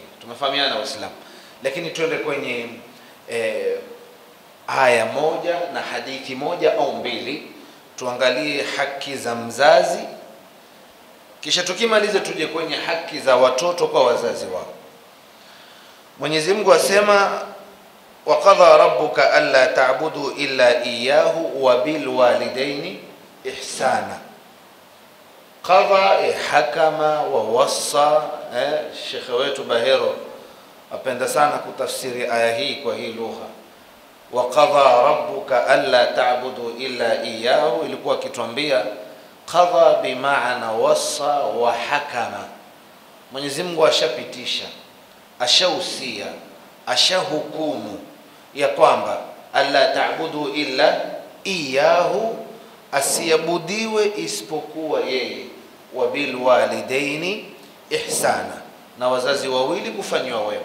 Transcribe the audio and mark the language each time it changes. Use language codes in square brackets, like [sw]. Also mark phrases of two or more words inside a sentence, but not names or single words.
[sw] Tumefahamiana Waislamu. Lakini tuende kwenye aya moja na hadithi moja au mbili, tuangalie haki za mzazi, kisha tukimaliza tuje kwenye haki za watoto kwa wazazi wao. Mwenyezi Mungu asema [ar] وَقَضَى رَبُّكَ أَلَّا تَعْبُدُوا إِلَّا إِيَّاهُ وَبِالْوَالِدَيْنِ إِحْسَانًا. قضى حكم ووصى. [sw] Sheikh wetu Bahero apenda sana kutafsiri aya hii kwa hii lugha. [ar] وَقَضَى رَبُّكَ أَلَّا تَعْبُدُوا إِلَّا إِيَّاهُ, [sw] ilikuwa akituambia qadha bimaana [ar] وصى وحكم. [sw] Mwenyezi Mungu ashapitisha, ashausia, ashahukumu ya kwamba [ar] ألا تعبدوا إلا إياه, [sw] asiabudiwe isipokuwa yeye, [ar] وبالوالدين إحسانا, [sw] na wazazi wawili kufanywa wema.